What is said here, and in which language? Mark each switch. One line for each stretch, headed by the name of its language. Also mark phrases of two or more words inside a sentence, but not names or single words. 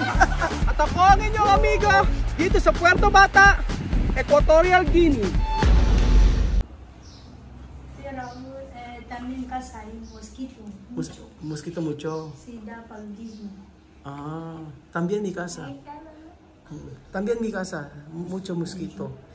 Filipino: At ako ang inyong amigo dito sa Puerto Bata, Equatorial Guinea.
Spanish: También casa hay mosquito. Mosquito mucho. Sí, da paludismo. También mi casa. También mi casa, mucho mosquito.